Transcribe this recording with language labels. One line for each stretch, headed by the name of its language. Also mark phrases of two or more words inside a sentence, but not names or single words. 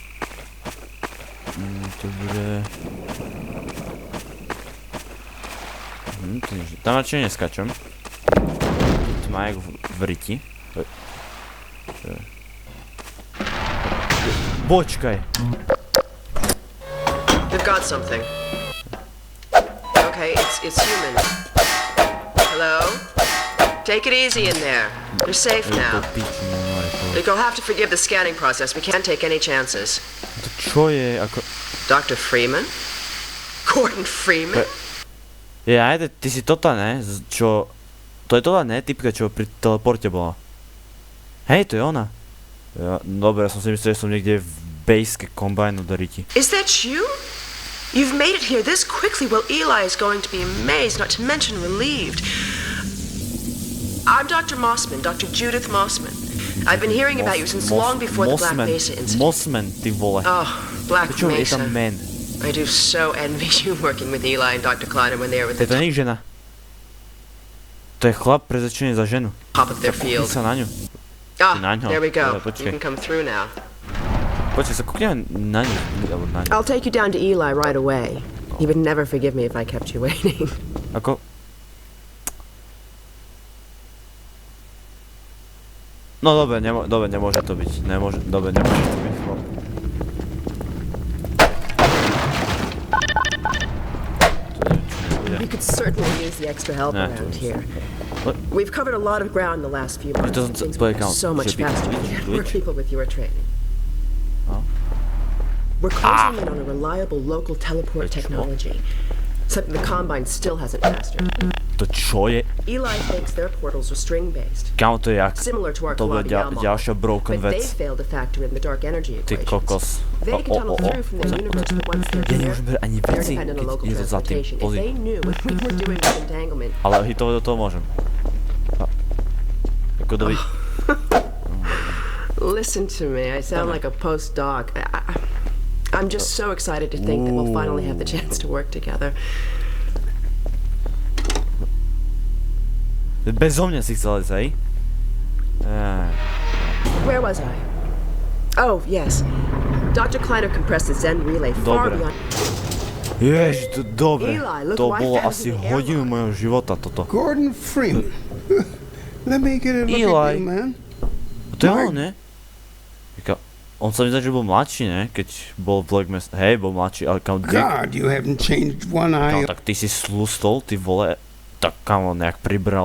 Slovak: Dobre. Tam radšej neskačem. Tu má jak v riti. Počkaj.
English: We've got something. Okay, it's human. Hello? Take it easy in there. You're safe now. You'll have to forgive the scanning process. We can't take any chances.
Slovak: To čo je ako...
English: Dr. Freeman? Gordon Freeman?
Slovak: Ajde, ty si tota, ne? Čo... To je tota, ne? Typka, čo pri teleporte bola. Hej, to je ona. Ja, dobre, ja som si myslel, že som niekde v base kombajnu do riti.
English: Is that you? You've made it here this quickly. Well, Eli is going to be amazed, not to mention relieved. I'm Dr. Mossman, Dr. Judith Mossman. I've been hearing about you since long before the Black Mesa incident.
Slovak: Mossman, ty vole.
English: Oh, Black
Slovak: Čo je
English: Mesa.
Slovak: tam man?
English: I do so envy you working with Eli and Dr. Kleiner when they were with
Slovak: To
English: the
Slovak: nie je žena. To je chlap prezečený za ženu.
English: top of their
Slovak: Kúkni
English: field.
Slovak: sa na ňu.
English: Ah,
Slovak: na ňo.
English: there we go.
Slovak: Dobre, počkaj.
English: You can come through now.
Slovak: Počkaj, sa kúkneme na ňu. Alebo na ňu.
English: I'll take you down to Eli right away. He would never forgive me if I kept you waiting.
Slovak: Ako... No dobre, nemôže to byť. Nemôže to byť.
English: You could certainly use the extra help Nah, around to- here. What? We've covered a lot of ground in the last few months. doesn't Things play were count. so much Should be faster glitch, when we had more glitch. people with your training. Oh. We're closing in on a reliable local teleport Which one? technology. Something the Combine still hasn't mastered.
Slovak: To čo je?
English: Eli thinks their portals are string-based,
Slovak: Kámo, to je jak...
English: similar to our
Slovak: To bude
English: Kaladial model.
Slovak: ďalšia broken
English: But they
Slovak: vec.
English: failed to factor in the dark energy
Slovak: Ty
English: equations.
Slovak: kokos.
English: They can tunnel through from the universe, but once they're
Slovak: Ja
English: there,
Slovak: nemôžem berať ani
English: they're
Slovak: veci,
English: dependent on
Slovak: keď
English: local je to za tým. transportation. If
Slovak: Pozri.
English: they knew what we were doing with entanglement,
Slovak: Ale hitové do toho môžem. Ako doby...
English: listen to me. I sound like a postdoc. I'm just so excited to think that we'll finally have the chance to work together.
Slovak: Bezo mňa si chcel ísť, hej?
English: Where was I? Oh, yes. Dr. Kleiner compressed the Zen relay far
Slovak: Dobre.
English: beyond...
Slovak: Ježiš, to dobre.
English: Eli, look
Slovak: To
English: what I
Slovak: bolo
English: found
Slovak: asi
English: in the
Slovak: hodinu
English: airlock.
Slovak: mojho života, toto.
English: Gordon Freeman. Let me get a look Eli. at you, man.
Slovak: To je on, ne? On sa mi zdá, že bol mladší, ne? Keď bol v Black Mesa. Hej, bol mladší, ale kam...
English: God, you haven't changed one
Slovak: Kámo,
English: eye.
Slovak: tak ty si slustol, ty vole. Tak kam on nejak pribral.